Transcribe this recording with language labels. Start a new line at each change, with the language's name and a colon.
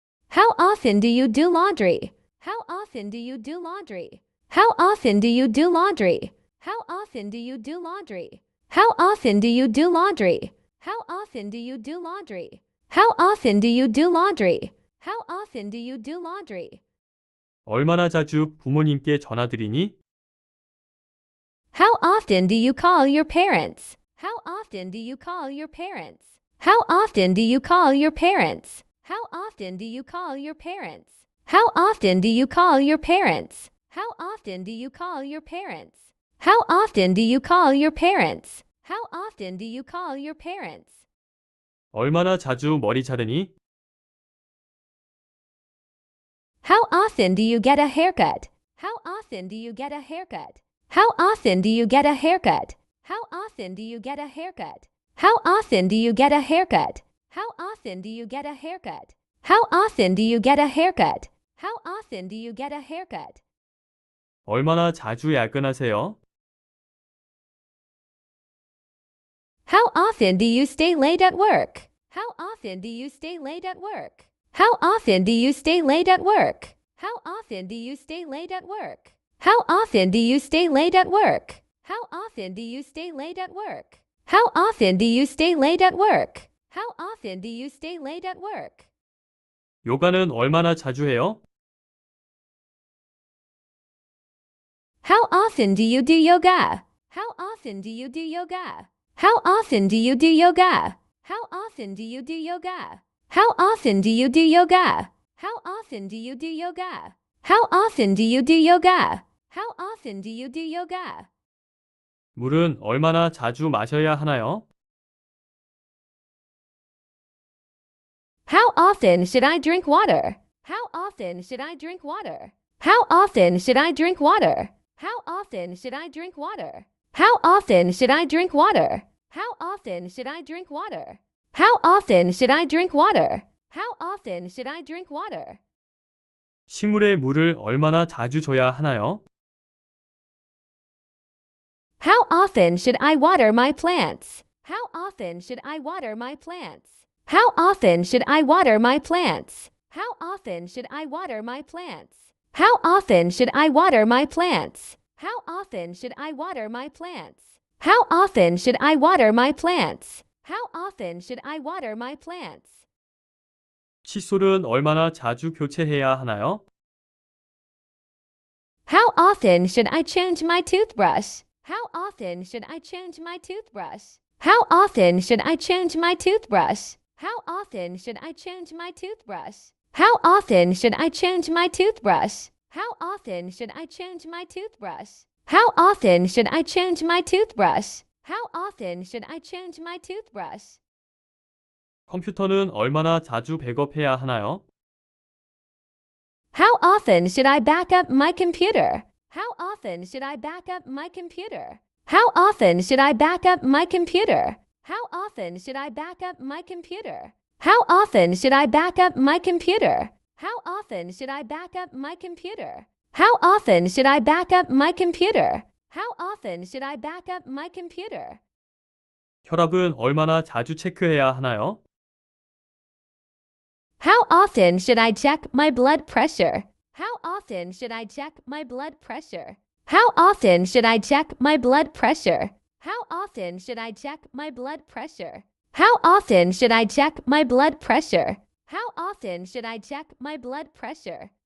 English: How often do you do laundry? How often do you do laundry? How often do you do laundry? How often do you do laundry? How often do you do laundry? How often do you do laundry? How often do you do laundry? How often do you do laundry?
Korean: 얼마나 자주 부모님께 전화드리니?
English: How often do you call your parents? How often do you call your parents? How often do you call your parents? How often do you call your parents? How often do you call your parents? How often do you call your parents? How often do you call your parents? How often do you call your parents?
Korean: 얼마나 자주 머리 자르니?
English: How often do you get a haircut? How often do you get a haircut? How often do you get a haircut? How often do you get a haircut? How often do you get a haircut? How often do you get a haircut? How often do you get a haircut? How often do you get a haircut?
Korean: 얼마나 자주 야근하세요?
English: How often do you stay late at work? How often do you stay late at work? How often do you stay late at work? How often do you stay late at work? How often do you stay late at work? How often do you stay late at work? How often do you stay late at work? How often do you stay late at work?
Korean: 요가는 얼마나 자주 해요?
English: How often do you do yoga? How often do you do yoga? How often do you do yoga? How often do you do yoga? How often do you do yoga? How often do you do yoga? How often do you do yoga? How often do you do yoga?
Korean: 물은 얼마나 자주 마셔야 하나요?
English: How often should I drink water? How often should I drink water? How often should I drink water? How often should I drink water? How often should I drink water? How often should I drink water? How often should I drink water? How often should I drink water?
Korean: 식물에 물을 얼마나 자주 줘야 하나요?
English: How often should I water my plants? How often should I water my plants? How often should I water my plants? How often should I water my plants? How often should I water my plants? How often should I water my plants? How often should I water my plants? How often should I water my plants?
Korean: 칫솔은 얼마나 자주 교체해야 하나요?
English: How often should I change my toothbrush? How often should I change my toothbrush? How often should I change my toothbrush? How often should I change my toothbrush? How often should I change my toothbrush? How often should I change my toothbrush? How often should I change my toothbrush? How often should I change my toothbrush?
Korean: 컴퓨터는 얼마나 자주 백업해야 하나요?
English: How often should I back up my computer? How often should I back up my computer? How often should I back up my computer? How often should I back up my computer? How often should I back up my computer? How often should I back up my computer? How often should I back up my computer? How often should I back up my computer?
Korean: 혈압은 얼마나 자주 체크해야 하나요?
English: How often should I check my blood pressure? How often should I check my blood pressure? How often should I check my blood pressure? How often should I check my blood pressure? How often should I check my blood pressure? How often should I check my blood pressure?